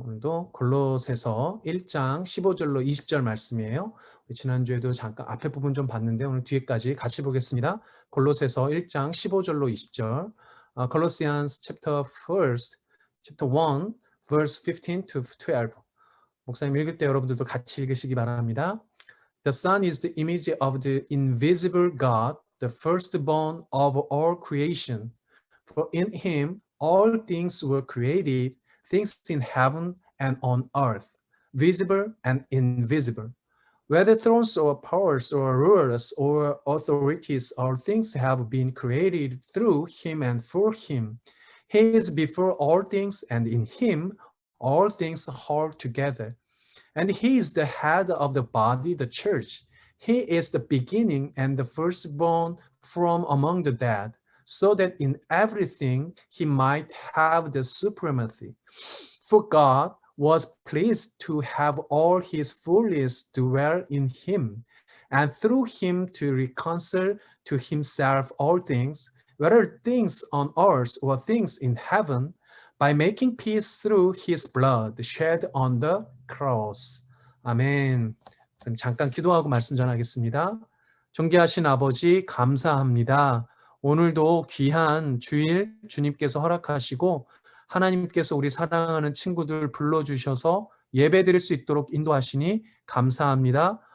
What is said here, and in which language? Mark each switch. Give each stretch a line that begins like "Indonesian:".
Korean: 오늘도 골로새서 1장 15절로 20절 말씀이에요. 지난주에도 잠깐 앞에 부분 좀 봤는데 오늘 뒤에까지 같이 보겠습니다. 골로새서 1장 15절로 20절.
English: Colossians chapter 1, verse 15 to 12.
Korean: 목사님 읽을 때 여러분들도 같이 읽으시기 바랍니다.
English: The Son is the image of the invisible God, the firstborn of all creation. For in him all things were created, things in heaven and on earth, visible and invisible. Whether thrones or powers or rulers or authorities, all things have been created through him and for him. He is before all things, and in him all things hold together. And he is the head of the body, the church. He is the beginning and the firstborn from among the dead, so that in everything he might have the supremacy. For God was pleased to have all his fullness dwell in him, and through him to reconcile to himself all things, whether things on earth or things in heaven, by making peace through his blood shed on the cross.
Korean: 아멘. 잠깐 기도하고 말씀 전하겠습니다. 존귀하신 아버지 감사합니다. 오늘도 귀한 주일 주님께서 허락하시고 하나님께서 우리 사랑하는 친구들 불러주셔서 예배드릴 수 있도록 인도하시니 감사합니다.